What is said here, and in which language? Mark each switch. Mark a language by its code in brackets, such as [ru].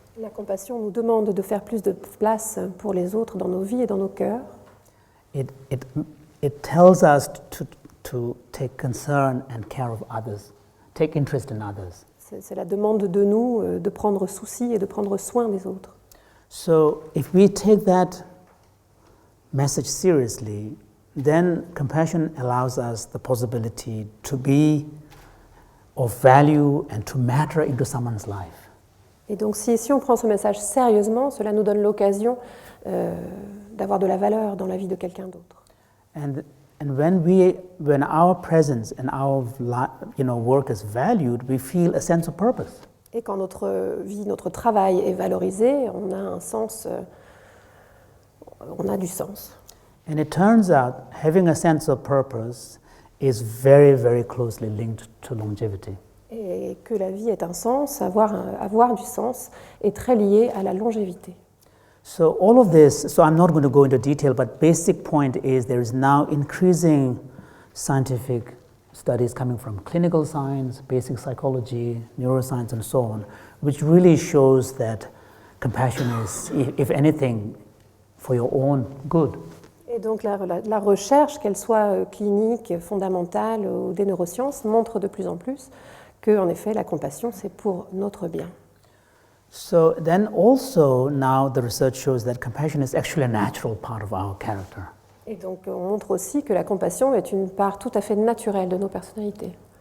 [fr] La compassion nous demande de faire plus de place pour les autres dans nos vies et dans nos cœurs. [en] It tells us to take concern and care of others, take interest in others. [fr] C'est la demande de nous de prendre souci et de prendre soin des autres. [en] So if we take that message seriously, then compassion allows us the possibility to be of value and to matter into someone's life. [fr] Et donc si on prend ce message sérieusement, cela nous donne l'occasion d'avoir de la valeur dans la vie de quelqu'un d'autre. [en] And when our presence and our work is valued, we feel a sense of purpose. [fr] Et quand notre vie, notre travail est valorisé, on a un sens, on a du sens. [en] And it turns out having a sense of purpose is very, very closely linked to longevity. [fr] Et que la vie ait un sens, avoir du sens, est très lié à la longévité. [en] So all of this, so I'm not going to go into detail, but basic point is there is now increasing scientific studies coming from clinical science, basic psychology, neuroscience, and so on, which really shows that compassion is, if anything, for your own good. [fr] Et donc la recherche, qu'elle soit clinique, fondamentale ou des neurosciences, montre de plus en plus que, en effet, la compassion, c'est pour notre bien. [en] So then also now the research shows that compassion is actually a natural part of our character. [fr] Et donc on montre aussi que la compassion est une part tout à fait naturelle de nos personnalités.